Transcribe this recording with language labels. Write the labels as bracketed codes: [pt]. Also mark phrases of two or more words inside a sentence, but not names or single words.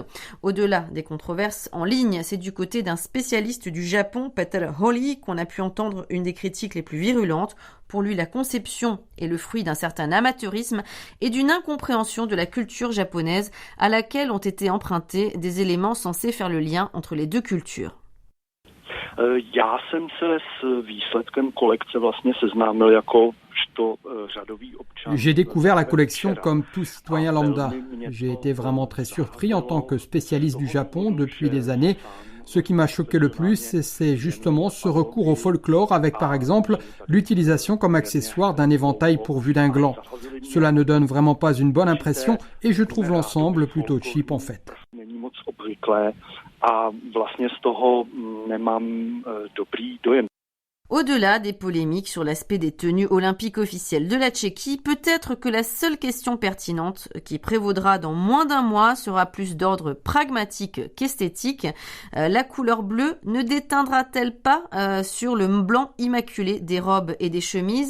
[fr] Au-delà des controverses en ligne, c'est du côté d'un spécialiste du Japon, Peter Holly, qu'on a pu entendre une des critiques les plus virulentes. Pour lui, la conception est le fruit d'un certain amateurisme et d'une incompréhension de la culture japonaise à laquelle ont été empruntés des éléments censés faire le lien entre les deux cultures. [cs] Já jsem se s výsledkem kolekce vlastně seznámil jako řadový občan. [fr] J'ai découvert la collection comme tout citoyen lambda. J'ai été vraiment très surpris en tant que spécialiste du Japon depuis des années. Ce qui m'a choqué le plus, c'est justement ce recours au folklore avec par exemple l'utilisation comme accessoire d'un éventail pourvu d'un gland. Cela ne donne vraiment pas une bonne impression et je trouve l'ensemble plutôt cheap en fait. [cs] A vlastně z toho nemám dobrý dojem. [fr] Au-delà des polémiques sur l'aspect des tenues olympiques officielles de la Tchéquie, peut-être que la seule question pertinente qui prévaudra dans moins d'un mois sera plus d'ordre pragmatique qu'esthétique. La couleur bleue ne déteindra-t-elle pas sur le blanc immaculé des robes et des chemises?